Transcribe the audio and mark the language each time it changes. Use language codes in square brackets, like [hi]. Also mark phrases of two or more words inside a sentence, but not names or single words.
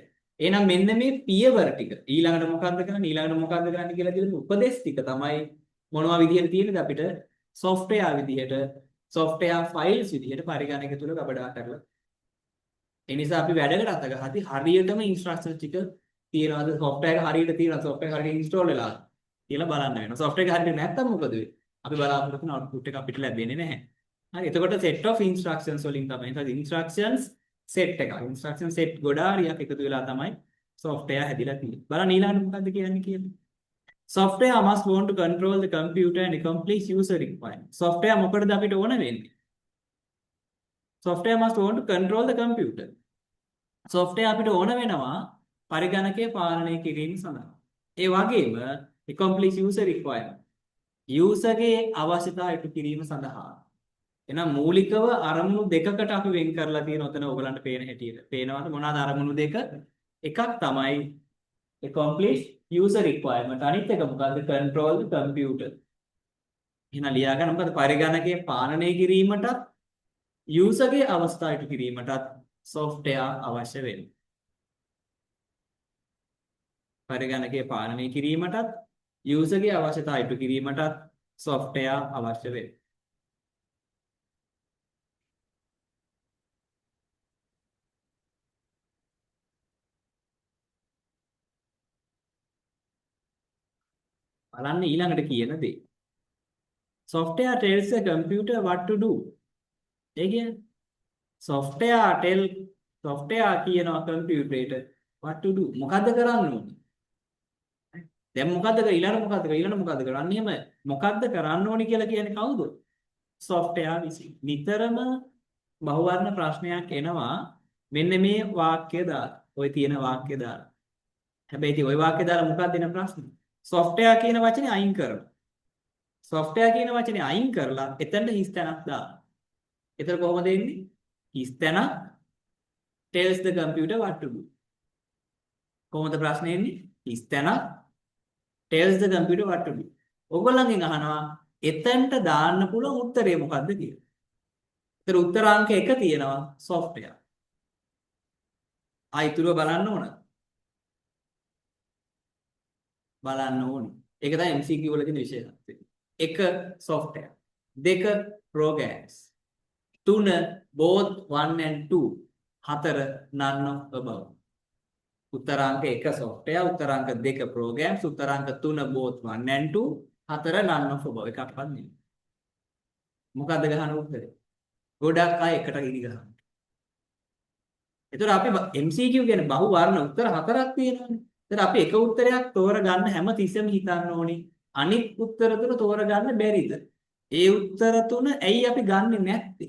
[si] එහෙනම් මෙන්න මේ පියවර ටික ඊළඟට මොකද්ද කරන්නේ ඊළඟට මොකද්ද කරන්නේ කියලා දෙන උපදේශ ටික තමයි මොනවා විදිහට තියෙනද අපිට software විදිහට [en] software files [si] විදිහට පරිගණක තුල ගබඩා කරලා. ඒ නිසා අපි වැඩකට අත ගහද්දි හරියටම instructions ටික තියනවාද software එක හරියට තියෙනවද software එක හරියට install වෙලාද කියලා බලන්න වෙනවා. software එක හරියට නැත්තම් මොකද වෙන්නේ? අපි බලාපොරොත්තු වෙන output එක අපිට ලැබෙන්නේ නැහැ. හරි එතකොට [en] set of instructions [si] වලින් තමයි එතකොට [en] instructions set [si] එකක් [en] instruction set [si] ගොඩාරියක් එකතු වෙලා තමයි software හැදිලා තියෙන්නේ බලන්න ඊළඟට මොකද්ද කියන්නේ කියලා [en] software must want to control the computer and accomplish user requirements [si] software මොකටද අපිට ඕන වෙන්නේ [en] software must want to control the computer [si] software අපිට ඕන වෙනවා පරිගණකය පාලනය කිරීම සඳහා ඒ වගේම [en] accomplish user requirement [si] user ගේ අවශ්‍යතා ඉටු කිරීම සඳහා එහෙනම් මූලිකව අරමුණු දෙකකට අපි වෙන් කරලා තියෙන උතන ඔයගලන්ට පේන හැටියට. පේනවද මොනවාද අරමුණු දෙක? එකක් තමයි [en] accomplish user requirement. [si] අනිත් එක මොකද්ද? [en] control the computer. [si] එහෙනම් ලියා ගන්න මොකද්ද? පරිගණකයේ පාලනය කිරීමටත් user ගේ අවස්ථා ඉටු කිරීමටත් software අවශ්‍ය වෙනවා. පරිගණකයේ පාලනය කිරීමටත් user ගේ අවශ්‍යතා ඉටු කිරීමටත් software අවශ්‍ය වෙනවා. බලන්න ඊළඟට කියන දේ. [en] Software tells a computer what to do. [si] ඒ කියන්නේ software කියනවා කම්පියුටරේට [en] what to do. [si] මොකද්ද කරන්න ඕනේ? දැන් මොකද්ද කර ඊළඟ මොකද්ද කරන්න එහෙම මොකද්ද කරන්න ඕනේ කියලා කියන්නේ කවුද? software විසින්. නිතරම බහුවර්ණ ප්‍රශ්නයක් එනවා මෙන්න මේ වාක්‍ය දාලා. ඔය තියෙන වාක්‍ය දාලා. හැබැයි ඉතින් ওই වාක්‍ය දාලා මොකක්ද දෙන ප්‍රශ්නේ? software කියන වචනේ අයින් කරනවා. software කියන වචනේ අයින් කරලා එතනට හිස් තැනක් දානවා. එතන කොහොමද එන්නේ? හිස් තැනක් [en] tells the computer what to do. [si] කොහොමද ප්‍රශ්නේ එන්නේ? හිස් තැනක් [en] tells the computer what to do. [si] ඔයගොල්ලන්ගෙන් අහනවා එතනට දාන්න පුළුවන් උත්තරේ මොකද්ද කියලා. ඒතර උත්තර අංක 1 තියෙනවා software. ආයිතුරුව බලන්න ඕන. බලන්න ඕනේ. ඒක තමයි MCQ වල තියෙන විශේෂත්වය. 1 software. [en] 2 programs. 3 both 1 and 2. 4 none of above. උත්තරාංක 1 software, උත්තරාංක 2 programs, උත්තරාංක 3 both 1 and 2, 4 none of above. [si] එකක්වත් නෙමෙයි. මොකද්ද ගහන උත්තරේ? ගොඩක් අය එකට ඉදි ගහනවා. ඒතර අපි MCQ කියන්නේ බහු වර්ණ උත්තර 4ක් තියෙනවානේ. ඒතර අපි එක උත්තරයක් තෝරගන්න හැම තිස්සෙම හිතන්න ඕනේ. අනිත් උත්තර තුන තෝරගන්න බැරිද? ඒ උත්තර තුන ඇයි අපි ගන්නෙ නැත්තේ?